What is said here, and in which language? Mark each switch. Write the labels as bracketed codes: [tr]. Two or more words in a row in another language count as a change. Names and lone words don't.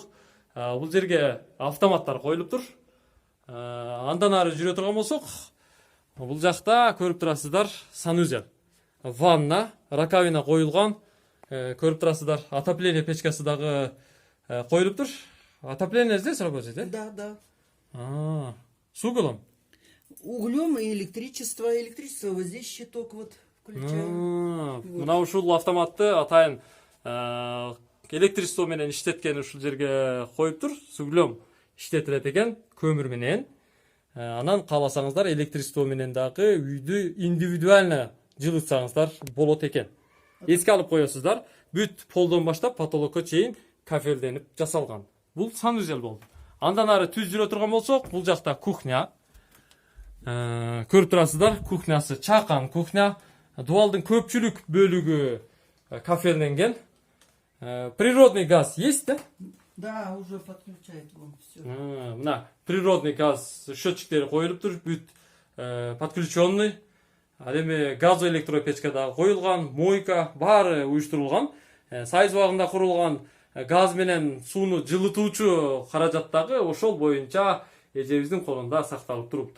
[ky] Бул жерге автоматтар коюлуптур. Андан ары жүрө турган болсок, бул жакта көрүп турасыздар санузел. [ru] Ванна, раковина [ky] коюлган, көрүп турасыздар. Отопление печкасы дагы коюлуптур. [ru] Отопление здесь работает, да? Да. С углом? Углем и электричество. Электричество вот здесь щиток вот включаем. [ky] Мына ушул автоматты атайын электричество менен иштеткен ушул жерге коюптур. [ru] С углем [ky] иштетилет экен, көмүр менен. Анан кааласаңыздар электричество менен дагы үйдү индивидуально жылытсаңыздар болот экен. Эске алып коесуздар, бүт полдон баштап потолокко чейин кафелденип жасалган. Бул санузел болду. Андан ары түз жүрө турган болсок, бул жакта кухня. Көрүп турасыздар, кухнясы чакан кухня. Дубалдын көпчүлүк бөлүгү кафелденген. [ru] Природный газ есть, да? Да, уже подключает вам все. [ky] Мына [ru] природный газ [ky] счетчиктери коюлуптур, бүт подключенный. Ал эми газоэлектропечка дагы коюлган, мойка баары уюштурулган. Союз убагында курулган газ менен сууну жылытуучу каражат дагы ошол боюнча эжебиздин колунда сакталып туруптур.